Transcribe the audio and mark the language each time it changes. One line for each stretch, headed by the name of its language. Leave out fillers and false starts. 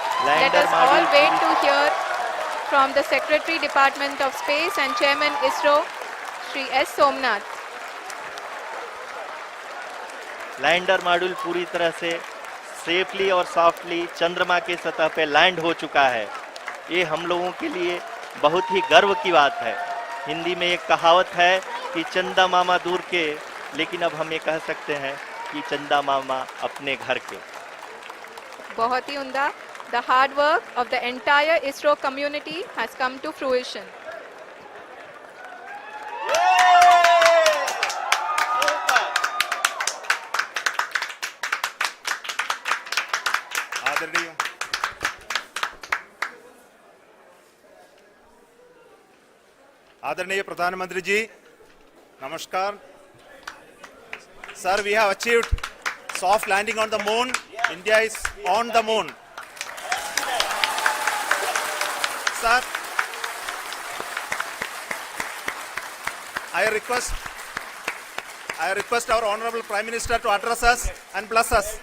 English: Let us all wait to hear from the Secretary Department of Space and Chairman ISRO, Shri S. Somnath.
Hindi: Lander module पूरी तरह से safely और softly चंद्रमा के सतह पे लैंड हो चुका है। ये हम लोगों के लिए बहुत ही गर्व की बात है। हिंदी में एक कहावत है कि चंदा मामा दूर के, लेकिन अब हम ये कह सकते हैं कि चंदा मामा अपने घर के। बहुत ही उम्दा।
English: The hard work of the entire ISRO community has come to fruition.
Hindi: आदरणीय प्रधानमंत्री जी, नमस्कार।
English: Sir, we have achieved soft landing on the moon. India is on the moon. Sir, I request I request our Honorable Prime Minister to address us and bless us.